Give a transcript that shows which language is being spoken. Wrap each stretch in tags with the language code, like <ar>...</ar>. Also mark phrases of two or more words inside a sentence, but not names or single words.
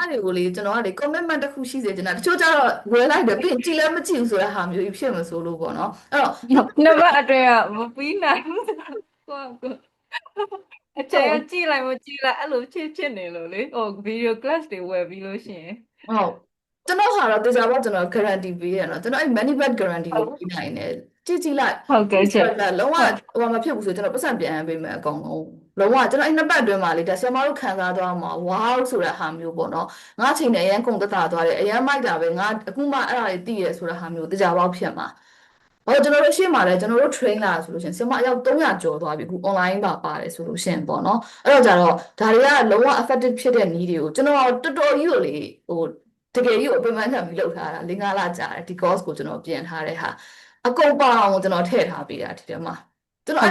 <my>အဲ့တွေကိုလေကျွန်တော်ကလေ commitment တစ်ခုရှိစေချင်တာတချို့ကျတော့ဝယ်လိုက်တယ်ပြီးရင်ကြည်လည်းမကြည့်ဘူးဆိုတဲ့ဟာမျိုးကြီးဖြစ်မှာဆိုလို့ပေါ့နော်အဲ့တော့ နှစ်ပတ်အတွင်းကမပြီးနိုင်ဘူးကိုကိုအချိန်ကြည့်လိုက်မကြည့်လိုက်အဲ့လိုဖြစ်နေလို့လေဟို video class တွေဝယ်ပြီးလို့ရှိရင် ဟုတ်ကျွန်တော်ဟာတော့တေချာပေါ့ကျွန်တော် guarantee ပေးရနော်ကျွန်တော်အဲ့</my> <en>money back guarantee</en> <my>ကိုပေးနိုင်တယ်ကြည့်လိုက် ဟုတ်ကဲ့ချက် လုံးဝဟိုမဖြစ်ဘူးဆိုကျွန်တော်ပတ်စံပြန်ပေးမယ်အကောင်လုံးဝကျွန်တော်အဲ့နှစ်ပတ်အတွင်းမှာလေဒါဆရာမတို့ခံစားသွားမှာ wow ဆိုတဲ့ဟာမျိုးပေါ့နော်ငါချိန်နဲ့အရန် ကုန်သက်သာသွားတယ်အရန်မိုက်တာပဲငါအခုမှအဲ့ဒါတွေသိရဆိုတဲ့ဟာမျိုးတေချာပေါ့ဖြစ်မှာဟောကျွန်တော်တို့ရှေ့မှာလည်းကျွန်တော်တို့ train လာဆိုလို့ရှိရင်ဆရာမအယောက်300ကျော်သွားပြီအခု online ပါပါတယ်ဆိုလို့ရှိရင်ပေါ့နော်အဲ့တော့ကြတော့ဒါတွေကလုံးဝ effective ဖြစ်တဲ့နည်းတွေကိုကျွန်တော်တော်တော်ကြီးကိုလေဟိုတကယ်ကြီးကိုအပင်ပန်းခံပြီးလုပ်ထားတာ၄-၅လကြာတယ်ဒီ course ကိုကျွန်တော်ပြင်ထားတဲ့ဟာအကုန်ပါအောင်ကျွန်တော်ထည့်ထားပေးတာဒီထဲမှာကျွန်တော်</my>